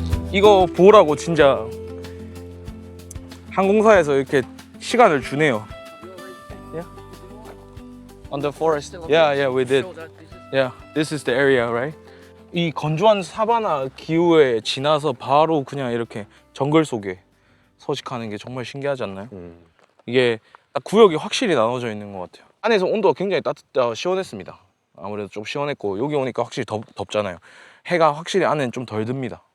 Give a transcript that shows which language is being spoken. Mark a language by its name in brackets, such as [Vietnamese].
[Korean] 이거 보라고 진짜 항공사에서 이렇게 시간을 주네요. [English] Yeah. On the forest. Yeah, yeah, we did. Yeah, this is the area, right? [Korean] 이 건조한 사바나 기후에 지나서 바로 그냥 이렇게 정글 속에 서식하는 게 정말 신기하지 않나요? 이게 딱 구역이 확실히 나눠져 있는 것 같아요. 안에서 온도가 굉장히 시원했습니다. 아무래도 좀 시원했고 여기 오니까 확실히 덥잖아요. 해가 확실히 안에는 좀 덜 듭니다.